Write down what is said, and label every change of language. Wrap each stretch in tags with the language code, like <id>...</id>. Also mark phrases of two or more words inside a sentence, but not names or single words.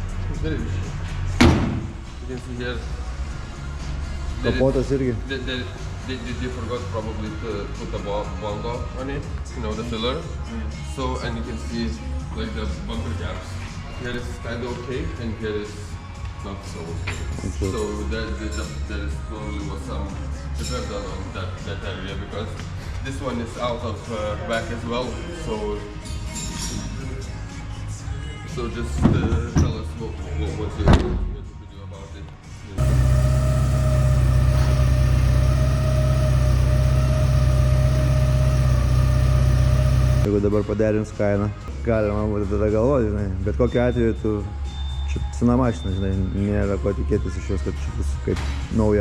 <lt>Kapotas irgi.</lt> <en>They forgot probably to put the bongo on it, you know, the filler. So, and you can see like the bumper gaps. Here is kind of okay, and here is not so okay. So there is probably was some repair done on that area, because this one is out of whack as well. So just tell us what you do about it.</en> <lt>Jeigu dabar paderins kainą, galima būtų tada galvoti, žinai, bet kokiu atveju tu čia sena mašina, žinai, nėra ko tikėtis iš jos, kad čia bus kaip nauja.</lt>